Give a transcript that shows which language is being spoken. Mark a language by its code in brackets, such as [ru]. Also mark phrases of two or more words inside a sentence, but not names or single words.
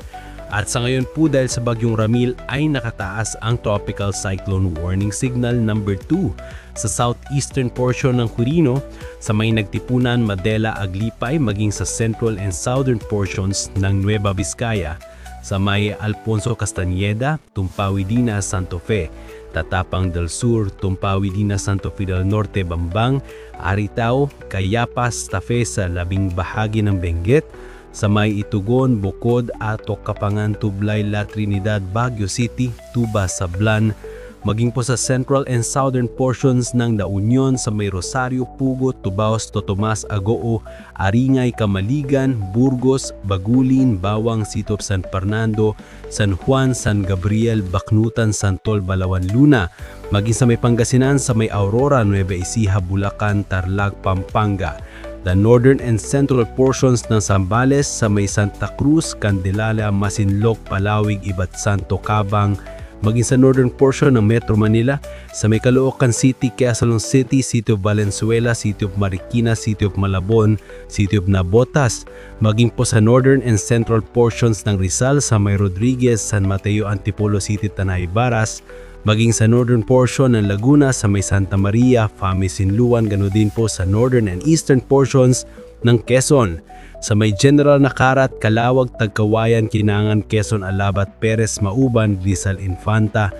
[tl] At sa ngayon po dahil sa Bagyong Ramil ay nakataas ang [en] Tropical Cyclone Warning Signal [tl] number 2 sa [en] southeastern portion [tl] ng Quirino, sa may nagtipunan Madela, Aglipay maging sa [en] central and southern portions [tl] ng Nueva Vizcaya, sa may Alfonso Castañeda, Tumpawidina, Santo Fe, Tatapang del Sur, Tumpawidina, Santo Fe del Norte, Bambang, Aritao, Cayapas, Tafe sa labing bahagi ng Benguet, sa may Itugon, Bukod, Atok, Kapangan, Tublay, La Trinidad, Baguio City, Tuba, Sablan, maging po sa [en] central and southern portions [tl] ng La Union, sa may Rosario, Pugot, Tubaos, Totomas, Agoo, Aringay, Kamaligan, Burgos, Bagulin, Bawang, Sitop, San Fernando, San Juan, San Gabriel, Baknutan, Santol, Balawan, Luna, maging sa may Pangasinan, sa may Aurora, Nueva Ecija, Bulacan, Tarlac, Pampanga. [en] The northern and central portions [tl] ng Zambales sa may Santa Cruz, Candelaria, Masinloc, Palawig, Ibat Santo, Cabang, maging sa [en] northern portion [tl] ng Metro Manila, sa may Caloocan City, Quezon City, City of Valenzuela, City of Marikina, City of Malabon, City of Nabotas, maging po sa [en] northern and central portions [tl] ng Rizal, sa may Rodriguez, San Mateo, Antipolo City, Tanay Baras, maging sa [en] northern portion [tl] ng Laguna, sa may Santa Maria, Famisinluan, ganoon din po sa [en] northern and eastern portions [tl] ng Quezon, sa may General Nakarat, Calawag, Tagkawayan, Kinangan, Quezon, Alabat, Perez, Mauban, Rizal, Infanta,